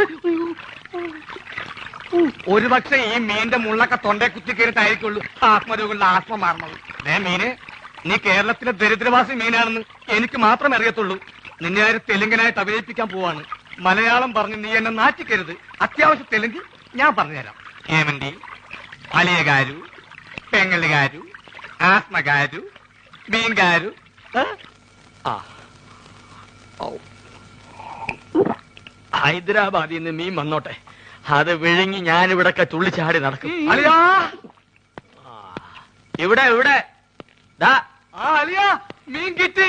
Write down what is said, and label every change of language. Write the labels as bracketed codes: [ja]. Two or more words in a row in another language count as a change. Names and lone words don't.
[ml] ഒരുപക്ഷെ ഈ മീന്റെ മുള്ളൊക്കെ തൊണ്ടേ കുത്തിക്കേറിട്ടായിരിക്കുള്ളൂ ആത്മരോഗങ്ങളുടെ ആത്മ മാറുന്നത്. മീന്, നീ കേരളത്തിലെ ദരിദ്രവാസി മീനാണെന്ന് എനിക്ക് മാത്രമേ അറിയത്തുള്ളൂ. നിന്നെ തെലുങ്കനായിട്ട് അഭിനയിപ്പിക്കാൻ പോവാണ്. മലയാളം പറഞ്ഞ് നീ എന്നെ നാറ്റിക്കരുത്. അത്യാവശ്യം തെലുങ്ക് ഞാൻ പറഞ്ഞുതരാം. [te] ఏమండి అలియ గారు, పెంగళి గారు, ఆస్మ గారు, బీన్ గారు. [ml] ഹൈദരാബാദിൽ നിന്ന് മീൻ വന്നോട്ടെ. അത് വിഴുങ്ങി ഞാനിവിടൊക്കെ തുള്ളിച്ചാടി നടക്കും. അലിയാ, ഇവിടെ ഇവിടെ അലിയാ, മീൻ കിട്ടി.